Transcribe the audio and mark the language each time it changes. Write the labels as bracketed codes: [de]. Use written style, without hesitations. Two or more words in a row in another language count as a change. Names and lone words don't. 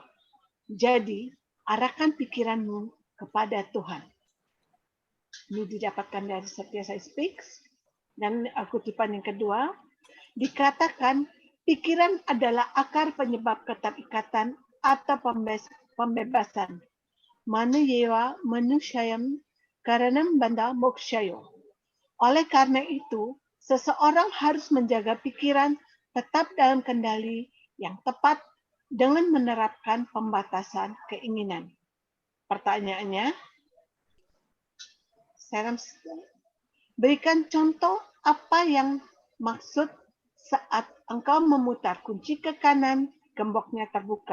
[id] Jadi, arahkan pikiranmu kepada Tuhan. Ini didapatkan dari Satya Sai Speaks. Dan kutipan yang kedua, dikatakan pikiran adalah akar penyebab keterikatan atau pembebasan. [sa] मनएव मनुष्याणां कारणं बन्ध मोक्षयोः. [id] Oleh karena itu, seseorang harus menjaga pikiran tetap dalam kendali yang tepat dengan menerapkan pembatasan keinginan. Pertanyaannya, berikan contoh apa yang maksud saat engkau memutar kunci ke kanan, gemboknya terbuka.